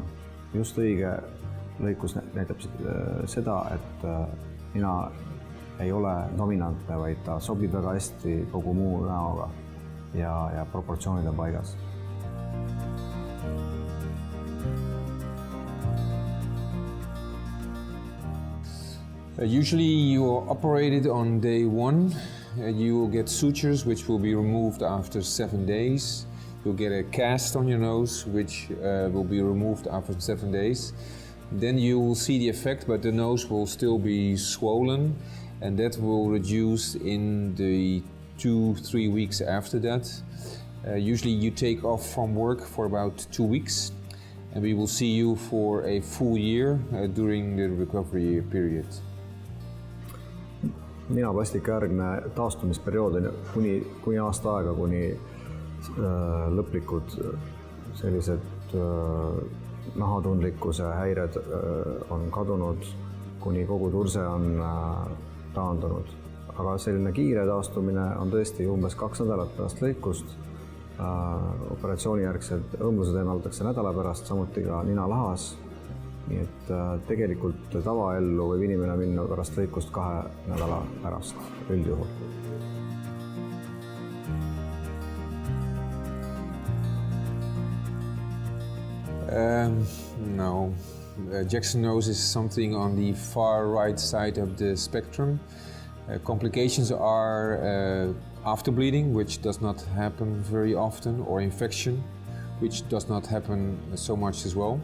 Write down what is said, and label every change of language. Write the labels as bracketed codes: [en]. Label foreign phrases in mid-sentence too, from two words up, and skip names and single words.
[et] Just õige lõikus näitab seda, et nina ei ole dominantne, vaid ta sobib väga hästi kogu muu näoga ja proportsioonid on paigas. [en] Usually you are operated on day 1. You will get sutures which will be removed after 7 days. You'll get a cast on your nose which will be removed after 7 days. Then you will see the effect, but the nose will still be swollen, and that will reduce in the 2-3 weeks after that. Usually you take off from work for about 2 weeks, and we will see you for a full year during the recovery period. [et] ninaplastika järgne taastumisperiood on kuni aasta aega, kuni lõplikud sellised nahatundlikkuse häired on kadunud, kuni kogu turse on taandunud. Aga selline kiire taastumine on tõesti umbes 2 nädalat pärast lõikust. Operatsioonijärgsed õmblused eemaldatakse nädala pärast, samuti ka ninalahas. Nii et tegelikult tavaellu võib inimene minna pärast lõikust 2 nädala pärast üldjuhul. [en] No, Jackson nose is something on the far right side of the spectrum. Complications are after bleeding, which does not happen very often, or infection, which does not happen so much as well.